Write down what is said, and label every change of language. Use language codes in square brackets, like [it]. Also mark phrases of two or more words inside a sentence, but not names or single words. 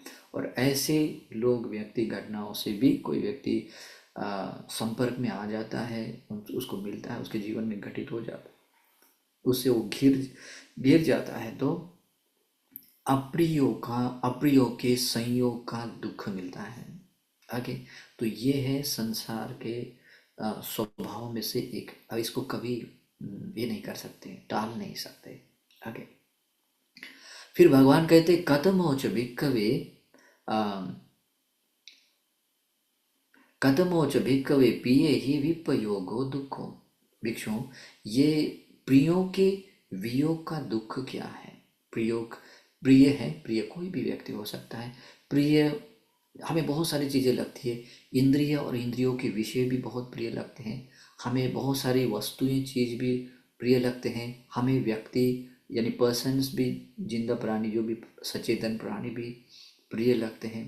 [hi] और ऐसे लोग व्यक्ति घटनाओं से भी कोई व्यक्ति संपर्क में आ जाता है, उसको मिलता है, उसके जीवन में घटित हो जाता है, उससे वो घिर जाता है, तो अप्रियों के संयोग का दुख मिलता है। आगे, तो ये है संसार के स्वभाव में से एक। अब इसको कभी ये नहीं कर सकते, टाल नहीं सकते। आगे फिर भगवान कहते [pi] कथमोच भिक्खवे कथमोच भिक्खवे पिए ही विपयोगो दुखो। [hi] भिक्षु, ये प्रियों के वियोग का दुख क्या है? प्रयोग प्रिय है, प्रिय कोई भी व्यक्ति हो सकता है। प्रिय हमें बहुत सारी चीज़ें लगती है, इंद्रिय और इंद्रियों के विषय भी बहुत प्रिय लगते हैं, हमें बहुत सारी वस्तुएं चीज़ भी प्रिय लगते हैं, हमें व्यक्ति यानी पर्सन्स भी, जिंदा प्राणी जो भी सचेतन प्राणी भी प्रिय लगते हैं।